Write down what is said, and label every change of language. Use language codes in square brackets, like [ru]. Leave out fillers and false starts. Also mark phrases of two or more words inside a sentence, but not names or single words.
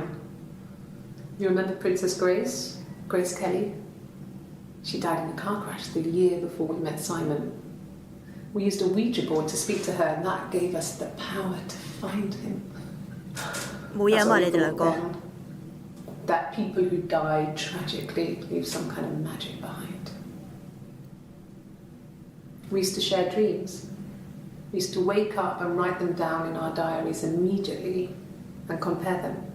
[en] You remember Princess Grace Kelly? She died in a car crash the year before we met Simon. We used a Ouija board to speak to her, and that gave us the power to find him. [yue] 冇嘢嘛，你哋兩個。 [en] That people who died tragically leave some kind of magic behind. We used to share dreams. We used to wake up and write them down in our diaries immediately and compare them.